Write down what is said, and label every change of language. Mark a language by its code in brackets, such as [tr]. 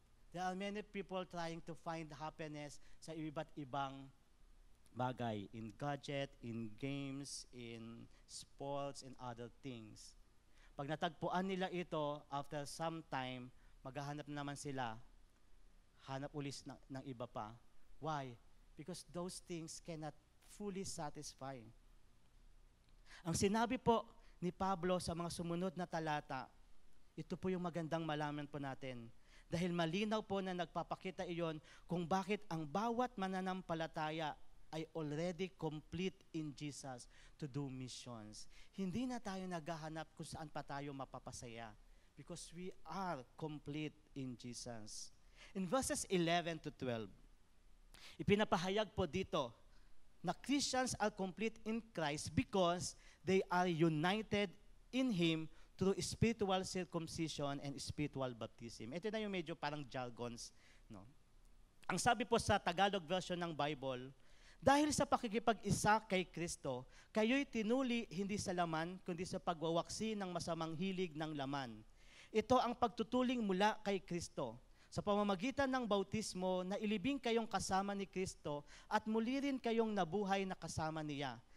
[en] There are many people trying to find happiness [tl] sa iba't ibang bagay, [en] in gadget, in games, in sports, and other things. [tl] Pag natagpuan nila ito, [en] after some time, [tl] maghahanap naman sila, hanap ulit ng iba pa. Why? [en] Because those things cannot fully satisfy. [tl] Ang sinabi po ni Pablo sa mga sumunod na talata, ito po yung magandang malaman po natin. Dahil malinaw po na nagpapakita iyon kung bakit ang bawat mananampalataya ay [en] already complete in Jesus to do missions. [tl] Hindi na tayo naghahanap kung saan pa tayo mapapasaya [en] because we are complete in Jesus. In verses 11-12, [tl] ipinapahayag po dito na [en] Christians are complete in Christ because they are united in Him through spiritual circumcision and spiritual baptism. [tl] Ito na yung medyo parang jargons. No? Ang sabi po sa Tagalog version ng Bible, dahil sa pakikipag-isa kay Kristo, kayo'y tinuli hindi sa laman, kundi sa pagwawaksi ng masamang hilig ng laman. Ito ang pagtutuling mula kay Kristo. Sa pamamagitan ng bautismo, na ilibing kayong kasama ni Kristo at muli rin kayong nabuhay na kasama niya.